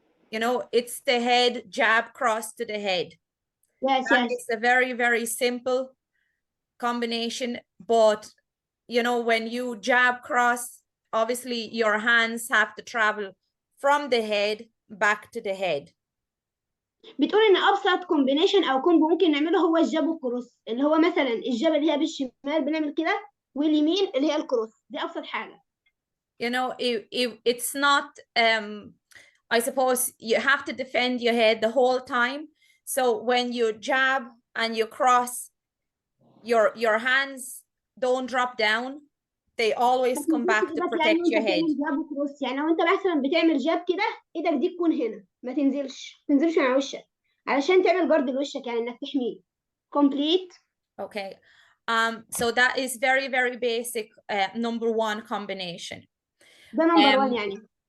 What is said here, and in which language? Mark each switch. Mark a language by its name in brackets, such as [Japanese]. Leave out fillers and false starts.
[English] It's the head, jab cross to the head. Yes. It's a very, very simple combination, but when you jab cross, obviously your hands have to travel from the head back to the head. [Arabic] بتقول ان ابسط كومبينيشن او كومبو ممكن نعمله هو الجاب والكروس، اللي هو مثلا الجاب اللي هي بالشمال بنعمل كده، واليمين اللي هي الكروس. دي ابسط حاجه. [English] It's not I suppose you have to defend your head the whole time. So when you jab and you cross, your hands don't drop down. They always come back to protect your head. [Arabic] يعني لو انت مثلا بتعمل جاب كده، ايدك دي تكون هنا، ما تنزلش على وشك، علشان تعمل جارد لوشك، يعني انك تحميه. [English] Complete. Okay. So that is very, very basic number one combination. [Arabic] ده [English] number one [Arabic] يعني.